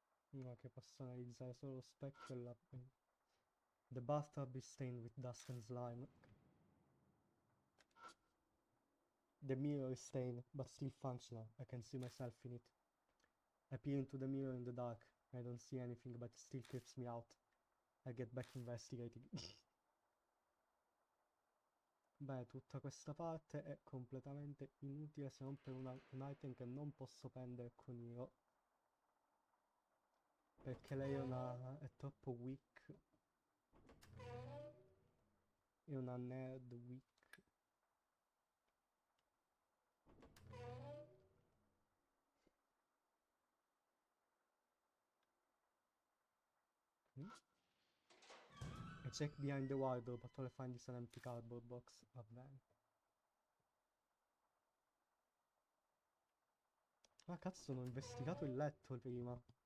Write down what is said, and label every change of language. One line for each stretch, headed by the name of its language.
Italian: No, che posso analizzare solo lo specchio e la...
English: The bathtub is stained with dust and slime. The mirror is stained, but still functional. I can see myself in it. I peer into the mirror in the dark. I don't see anything, but it still creeps me out. I get back investigating.
Italian: Beh, tutta questa parte è completamente inutile se non per un item che non posso prendere con Io. Perché lei è troppo weak. È una nerd weak.
English: I check behind the wardrobe, but all I find is an empty cardboard box.
Italian: Va bene. Ah, cazzo, non ho investigato il letto prima.